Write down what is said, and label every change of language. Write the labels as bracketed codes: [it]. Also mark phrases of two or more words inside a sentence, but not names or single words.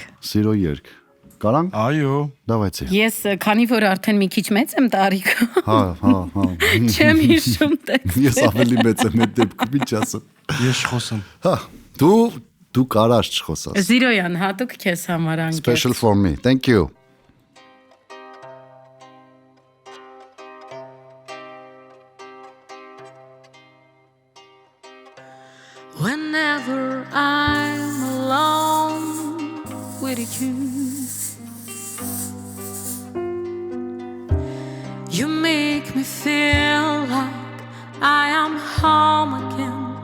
[hy] Սիրո երգ։ Կարանք։ Այո։ Давайте։ Ես քանի որ արդեն մի քիչ մեծ եմ տարիքով, Հա։ չեմ հիշում տեքստը։ Ես ավելի մեծ եմ այդ դեպքում, ինչ ասեմ։ Ես խոսեմ։ Հա, դու կարաս չխոսաս։ Զիրոյան, հատուկ քեզ համար անկեղծ։ [en] Special for me. Thank you. Whenever I'm alone with you, you make me feel like I am home again.